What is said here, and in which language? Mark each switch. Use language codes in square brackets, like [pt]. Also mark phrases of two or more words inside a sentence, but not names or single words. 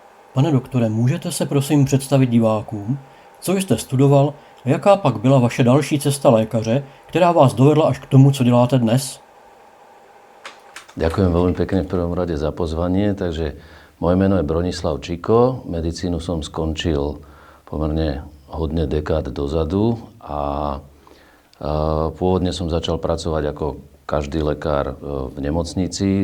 [cs] Pane doktore, můžete se prosím představit divákům, co jste studoval a jaká pak byla vaše další cesta lékaře, která vás dovedla až k tomu, co děláte dnes? [sk] Ďakujem veľmi pekne v prvom rade za pozvanie. Takže moje meno je Bronislav Čiko. Medicínu som skončil pomerne hodne dekád dozadu a pôvodne som začal pracovať ako každý lekár v nemocnici.